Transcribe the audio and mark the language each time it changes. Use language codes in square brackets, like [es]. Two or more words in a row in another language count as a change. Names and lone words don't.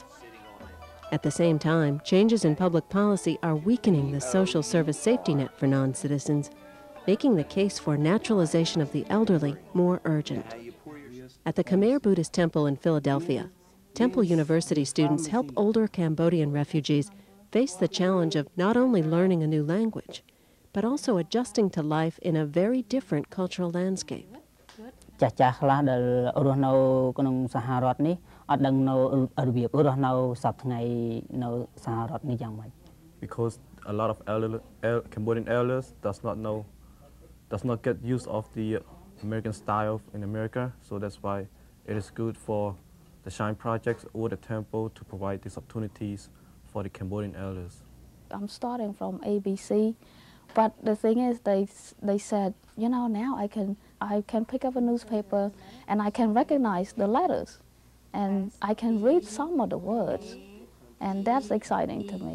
[en] At the same time, changes in public policy are weakening the social service safety net for non-citizens, making the case for naturalization of the elderly more urgent. At the Khmer Buddhist Temple in Philadelphia, Temple University students help older Cambodian refugees face the challenge of not only learning a new language, but also adjusting to life in a very different cultural landscape. [km] ចាស់ៗខ្លះដែលរស់នៅក្នុងសហរដ្ឋនេះអត់ដឹងនៅរបៀបរស់នៅសប្តាហ៍ថ្ងៃនៅសហរដ្ឋនេះយ៉ាងម៉េច [en] Because a lot of Cambodian elders does not get use of the American style in America, so that's why it is good for the Shine projects or the temple to provide these opportunities for the Cambodian elders. I'm starting from ABC, but the thing is they said, you know, now I can pick up a newspaper and I can recognize the letters and I can read some of the words, and that's exciting to me.